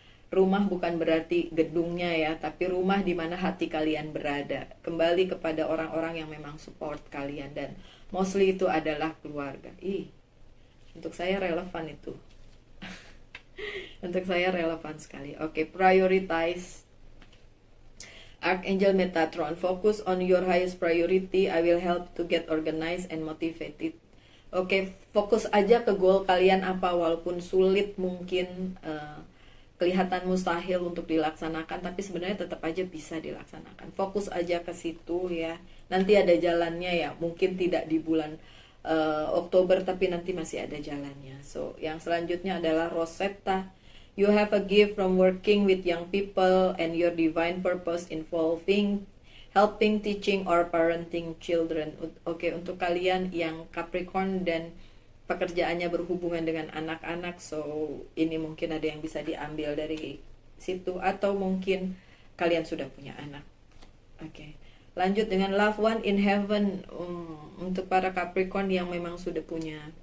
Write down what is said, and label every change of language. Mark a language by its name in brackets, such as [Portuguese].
[Indonesian] Rumah bukan berarti gedungnya ya, tapi rumah di mana hati kalian berada. Kembali kepada orang-orang yang memang support kalian, dan mostly itu adalah keluarga. Untuk saya relevan itu. Untuk saya relevan sekali. Oke, prioritize. [English] Archangel Metatron, focus on your highest priority. I will help to get organized and motivated. [Indonesian] Oke, fokus aja ke goal kalian apa, walaupun sulit mungkin, kelihatan mustahil untuk dilaksanakan, tapi sebenarnya tetap aja bisa dilaksanakan. Fokus aja ke situ ya. Nanti ada jalannya ya. Mungkin tidak di bulan Oktober, tapi nanti masih ada jalannya. So, yang selanjutnya adalah Rosetta. [English] You have a gift from working with young people and your divine purpose involving helping, teaching, or parenting children. [Indonesian] Oke, untuk kalian yang Capricorn dan pekerjaannya berhubungan dengan anak-anak, so ini mungkin ada yang bisa diambil dari situ, atau mungkin kalian sudah punya anak. Oke. Lanjut dengan Love One in Heaven. Untuk para Capricorn yang memang sudah punya